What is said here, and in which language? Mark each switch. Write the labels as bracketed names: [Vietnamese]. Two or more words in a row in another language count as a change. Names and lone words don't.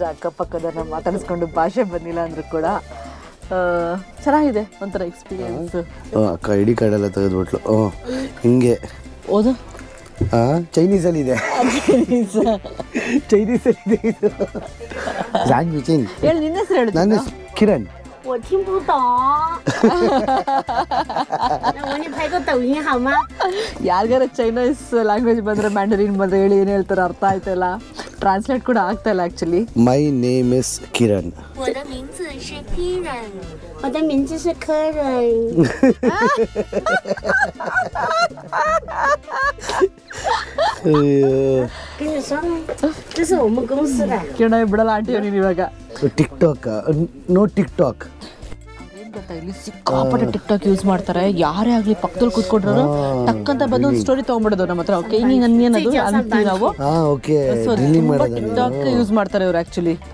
[Kannada] ಅಕ್ಕಪಕ್ಕದನ್ನ ಮಾತಾಡಿಸ್ಕೊಂಡು ಭಾಷೆ ಬಂದಿಲ್ಲ ಅಂದ್ರೂ ಕೂಡ ಚೆನ್ನಾಗಿದೆ ಒಂಥರ ಎಕ್ಸ್ಪೀರಿಯನ್ಸ್. ಅಕ್ಕ ಐಡಿ ಕಾರ್ಡ್ ಎಲ್ಲ ತೆಗೆದ್ಬಿಟ್ಲು. ಹಿಂಗೆ ಓದು. ಚೈನೀಸಲ್ಲಿ ಇದೆ, ಚೈನೀಸಲ್ಲಿ ಇದೆ ಇದು. ಹೇಳಿ, ನಿನ್ನ ಹೆಸರು ಹೇಳು. ನನ್ನ ಕಿರಣ್. [Chinese] 我听不懂。那我给你拍个抖音好吗？ [Kannada] ಯಾರಿಗಾರ [English] Chinese language [Kannada] ಬಂದರೆ, ಮ್ಯಾಂಡರಿನ್ ಬಂದರೆ ಹೇಳಿ, ಏನು ಹೇಳ್ತಾರೆ ಅರ್ಥ ಆಯ್ತಲ್ಲ. ಟ್ರಾನ್ಸ್ಲೇಟ್ ಕೂಡ ಆಗ್ತಾ ಇಲ್ಲ ಆ್ಯಕ್ಚುಲಿ. [English] My name is Kiran. [Chinese] 我的名字是 Kiran。我的名字是 Karen。跟你说呢，这是我们公司的。 [Kannada] ಕಿರಣ ಬಿಡಲ್ಲ ಆಂಟಿ ನೀನು ಇವಾಗ. [English] ಟಿಕ್ಟಾಕ್ ನೋ ಟಿಕ್ಟಾಕ್. [Kannada] ಏನು ಗೊತ್ತಾ, ಇಲ್ಲಿ ಸಿಕ್ಕಾಪಟ್ಟೆ ಟಿಕ್ಟಾಕ್ ಯೂಸ್ ಮಾಡ್ತಾರೆ. ಯಾರೇ ಆಗಲಿ ಪಕ್ಕದಲ್ಲಿ ಕೂತ್ಕೊಂಡ್ರು ಟಕ್ಕಂತ ಬಂದು ಒಂದು ಸ್ಟೋರಿ ತೊಗೊಂಡ್ಬಿಡೋದು ನಮ್ಮ ಹತ್ರ. ಓಕೆ, ಹಿಂಗೆ ಅನ್ನೋದು ಅಂತೀವಿ ನಾವು. ಟಿಕ್ಟಾಕ್ ಯೂಸ್ ಮಾಡ್ತಾರೆ ಇವ್ರು ಆ್ಯಕ್ಚುಲಿ.